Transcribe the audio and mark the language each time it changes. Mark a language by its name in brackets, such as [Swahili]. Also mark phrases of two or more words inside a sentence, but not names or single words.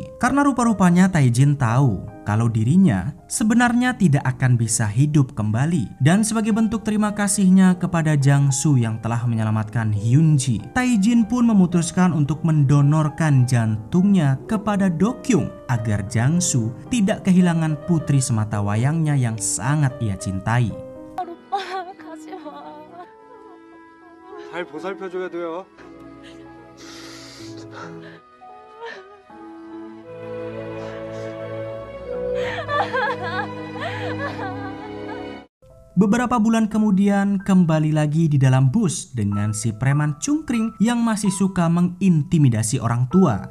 [Indonesian] Karena rupa-rupanya Tae-jin tahu kalau dirinya sebenarnya tidak akan bisa hidup kembali. Dan sebagai bentuk terima kasihnya kepada Jang-soo yang telah menyelamatkan Hyun-ji, Tae-jin pun memutuskan untuk mendonorkan jantungnya kepada Do-kyung agar Jang-soo tidak kehilangan putri semata wayangnya yang sangat ia cintai. [Korean] 오빠 가지 마. 잘 보살펴줘야 돼요. [Indonesian] Beberapa bulan kemudian kembali lagi di dalam bus dengan si preman cungkring yang masih suka mengintimidasi orang tua.